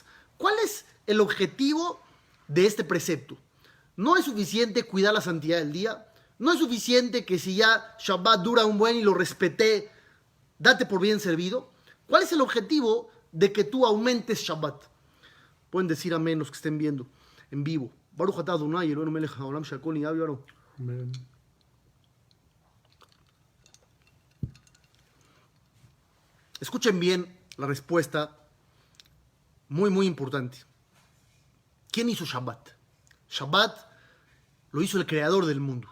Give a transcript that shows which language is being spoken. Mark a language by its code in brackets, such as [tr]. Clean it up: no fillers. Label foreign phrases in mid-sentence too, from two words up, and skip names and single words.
[es] ¿Cuál es el objetivo de este precepto? No es suficiente cuidar la santidad del día. No es suficiente que si ya Shabbat dura un buen y lo respeté, date por bien servido. ¿Cuál es el objetivo de que tú aumentes Shabbat? Pueden decir amén los que estén viendo en vivo. [he] ברוך אתה אדוני אלוהינו מלך העולם שהכל נהיה בדברו. [es] Amén. Escuchen bien la respuesta, muy muy importante. ¿Quién hizo Shabbat? Shabbat lo hizo el creador del mundo.